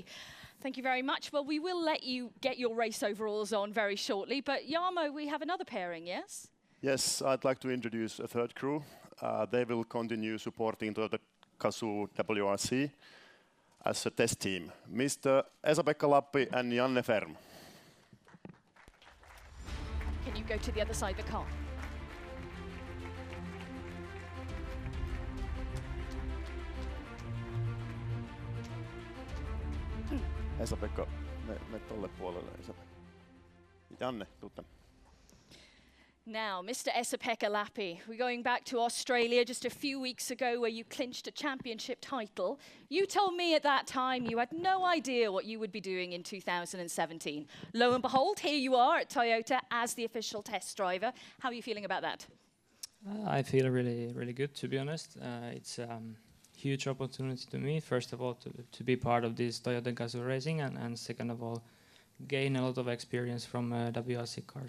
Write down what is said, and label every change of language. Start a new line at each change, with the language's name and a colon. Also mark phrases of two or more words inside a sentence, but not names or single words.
English: Thank you very much. Well, we will let you get your race overalls on very shortly, but Jarmo, we have another pairing, yes? Yes, I'd like to introduce a third crew. They will continue supporting the GAZOO WRC as a test team. Mr. Esa-Pekka Lappi and Janne Ferm. Can you go to the other side of the car?
Finnish: Esa-Pekka, me tolle puolelle. Janne, tuu tänne.
English: Now, Mr. Esa-Pekka Lappi, we're going back to Australia just a few weeks ago where you clinched a championship title. You told me at that time you had no idea what you would be doing in 2017. Lo and behold, here you are at Toyota as the official test driver. How are you feeling about that? I feel really good, to be honest. It's a huge opportunity to me, first of all, to be part of this Toyota GAZOO Racing, and second of all, gain a lot of experience from WRC cars.